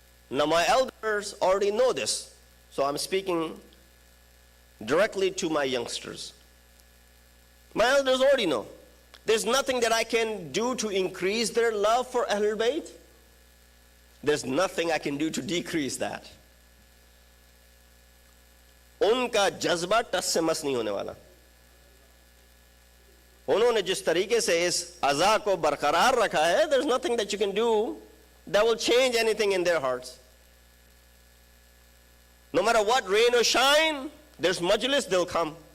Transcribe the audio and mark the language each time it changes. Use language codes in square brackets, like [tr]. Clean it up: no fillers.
[en] Now my elders already know this, so I'm speaking directly to my youngsters. My elders already know. There's nothing that I can do to increase their love for Ahlul Bayt. There's nothing I can do to decrease that. [hi] उनका जज्बा टस से मस नहीं होने वाला. उन्होंने जिस तरीके से इस अज़ा को बरकरार रखा है, [en] there's nothing that you can do that will change anything in their hearts. No matter what rain or shine, there's majlis, they'll come.